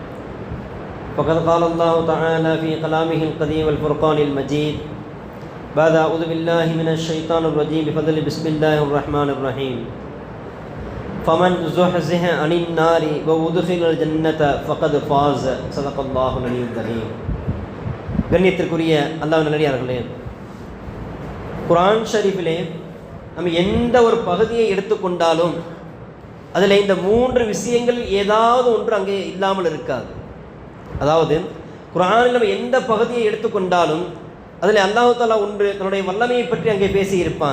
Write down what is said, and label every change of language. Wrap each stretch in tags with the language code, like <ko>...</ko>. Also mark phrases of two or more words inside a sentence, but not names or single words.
<ar>فقد قال الله تعالى في كلامه القديم والفرقان المجيد بعد أعوذ بالله من الشيطان الرجيم بفضل بسم الله الرحمن الرحيم. فمن زحزح عن النار وأدخل الجنة فقد فاز. صدق الله العلي العظيم.</ar> <ta>கண்ணியத்திற்குரிய அல்லாஹ் நல்லடியார்களே, குர்ஆன் ஷரீஃபிலே நம்ம எந்த ஒரு பகுதியை எடுத்துக்கொண்டாலும் அதில் இந்த 3 விஷயங்கள் ஏதாவது ஒன்று அங்கே இல்லாமல் இருக்காது. அதாவது குர்ஆனில் நம்ம எந்த பகுதியை எடுத்துக்கொண்டாலும் அதில்</ta> <ar>الله تعالى</ar> <ta>ஒன்று தன்னுடைய வல்லமையை பற்றி அங்கே பேசியிருப்பான்.</ta>